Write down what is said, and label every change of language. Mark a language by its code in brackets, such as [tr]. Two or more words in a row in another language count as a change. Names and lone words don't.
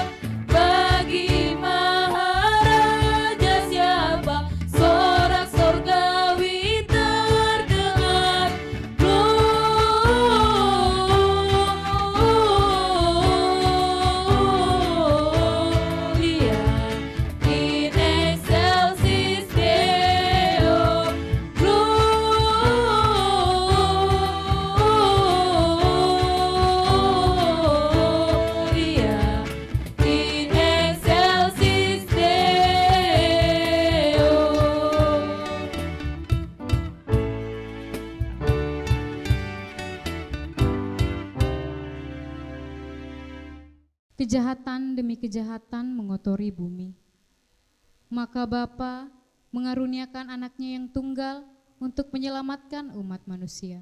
[id] Bagi Maharaja siapa sorak sorgawi terdengar? [la] Gloria in excelsis Deo, Gloria in excelsis Deo. [id] Kejahatan demi kejahatan mengotori bumi. Maka Bapa mengaruniakan anaknya yang tunggal untuk menyelamatkan umat manusia.